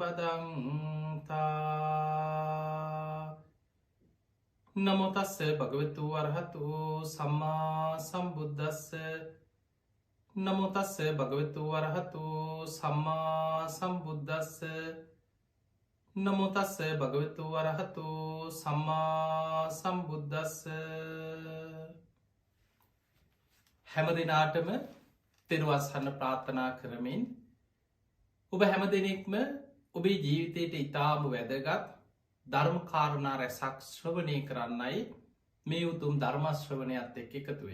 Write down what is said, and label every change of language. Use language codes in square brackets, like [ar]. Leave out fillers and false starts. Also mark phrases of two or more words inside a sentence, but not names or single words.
[pi] බදන්තා නමෝ තස්ස භගවතු වරහතු සම්මා සම්බුද්දස්ස නමෝ තස්ස භගවතු වරහතු සම්මා සම්බුද්දස්ස නමෝ තස්ස භගවතු වරහතු සම්මා සම්බුද්දස්ස [si] හැම දිනාටම තෙරුවස්හන්න ප්‍රාර්ථනා කරමින් ඔබ හැම දෙනෙක්ම ඔබේ ජීවිතයට ඉතාම වැදගත් ධර්මකාරණා රැසක් ශ්‍රවණය කරන්නයි මේ උතුම් ධර්මශ්‍රවණයත් එක්ක එකතුවෙන්.